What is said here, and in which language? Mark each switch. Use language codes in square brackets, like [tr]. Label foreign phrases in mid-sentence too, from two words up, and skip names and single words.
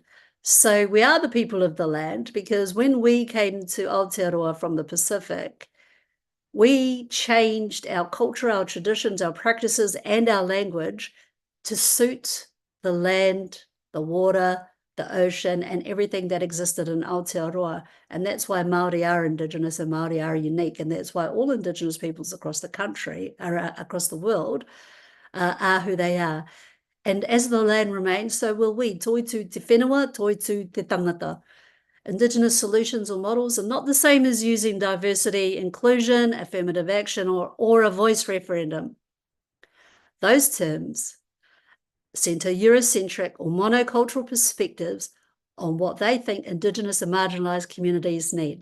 [en] So we are the people of the land because when we came to Aotearoa from the Pacific, we changed our culture, our traditions, our practices, and our language to suit the land, the water, the ocean, and everything that existed in Aotearoa. And that's why Māori are Indigenous and Māori are unique. And that's why all Indigenous peoples across the country, across the world, are who they are. And as the land remains, so will we. [mi] Toitu te whenua, toitu te tangata. [en] Indigenous solutions or models are not the same as using diversity, inclusion, affirmative action, or a voice referendum. Those terms centre Eurocentric or monocultural perspectives on what they think Indigenous and marginalised communities need.